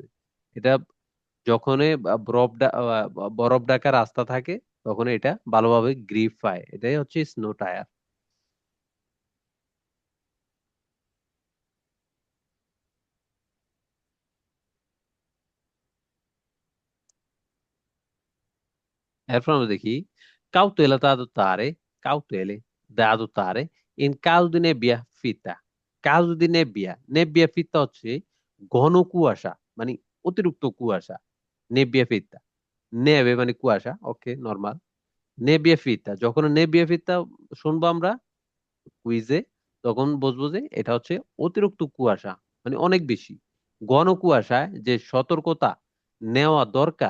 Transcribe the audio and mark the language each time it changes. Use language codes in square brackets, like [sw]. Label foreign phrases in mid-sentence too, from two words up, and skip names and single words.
[bn] এটা যখন বরফ ঢাকা রাস্তা থাকে, তখন এটা ভালোভাবে গ্রিপ পায়। এটাই হচ্ছে স্নো টায়ার। এরপর আমরা দেখি [it] cautela da adottare, cautele da adottare in caso di nebbia fitta। caso di nebbia, nebbia fitta [bn] হচ্ছে ঘন কুয়াশা, মানে অতিরিক্ত কুয়াশা। [it] nebbia fitta, [bn] নেবে মানে কুয়াশা, ওকে নরমাল। [it] nebbia fitta, [bn] যখন [it] nebbia fitta [bn] শুনবো আমরা কুইজে, তখন বুঝবো যে এটা হচ্ছে অতিরিক্ত কুয়াশা, মানে অনেক বেশি ঘন কুয়াশায় যে সতর্কতা নেওয়া দরকার।